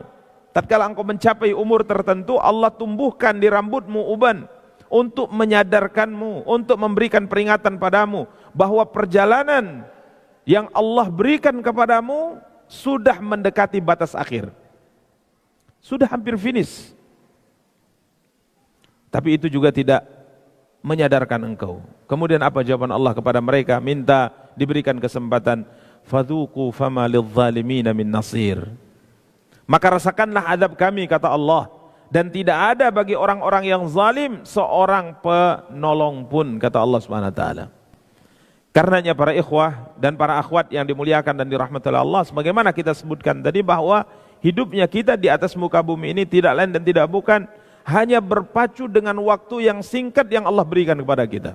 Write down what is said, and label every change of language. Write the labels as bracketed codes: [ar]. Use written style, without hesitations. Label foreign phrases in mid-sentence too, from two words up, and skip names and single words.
[id] Tatkala engkau mencapai umur tertentu, Allah tumbuhkan di rambutmu uban untuk menyadarkanmu, untuk memberikan peringatan padamu bahwa perjalanan yang Allah berikan kepadamu sudah mendekati batas akhir. Sudah hampir finish. Tapi itu juga tidak menyadarkan engkau. Kemudian apa jawaban Allah kepada mereka? Minta diberikan kesempatan. [ar] فذوقوا فما للظالمين من نصير. [id] Maka rasakanlah adab kami, kata Allah, dan tidak ada bagi orang-orang yang zalim seorang penolong pun, kata [ar] الله سبحانه وتعالى. [id] Karenanya para ikhwah dan para akhwat yang dimuliakan dan dirahmati oleh Allah, sebagaimana kita sebutkan tadi bahwa hidupnya kita di atas muka bumi ini tidak lain dan tidak bukan hanya berpacu dengan waktu yang singkat yang Allah berikan kepada kita.